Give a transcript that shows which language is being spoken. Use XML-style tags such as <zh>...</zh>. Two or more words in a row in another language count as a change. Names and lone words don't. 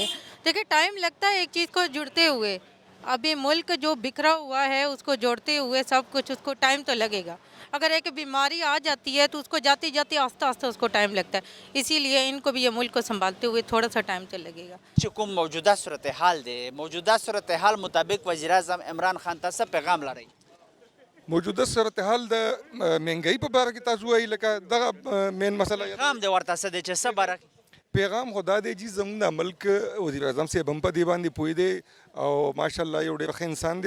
<ur>دیکھیں ٹائم لگتا ہے ایک چیز کو جڑتے ہوئے، ابھی ملک جو بکھرا ہوا ہے اس کو جوڑتے ہوئے سب کچھ، اس کو ٹائم تو لگے گا. اگر ایک بیماری آ جاتی ہے تو اس کو جاتے آہستہ آہستہ اس کو ٹائم لگتا ہے، اسی لیے ان کو بھی یہ ملک کو سنبھالتے ہوئے تھوڑا سا ٹائم تو لگے گا.</ur> <ps>حکومت موجودہ صورتحال دے، موجودہ صورتحال مطابق وزیر اعظم عمران خان ته څه پیغام لري؟ موجوده صورتحال د مهنګۍ په باره کې تاسو وایي لکه دغه مین مسله پیغام دې ورته څه دی چې څه باره پیغام خدا دی جی زموږ د ملک وزیر اعظم صاحب هم په دې باندې پوه دی او ماشاءالله یو ډېر ښه انسان دی.</ps>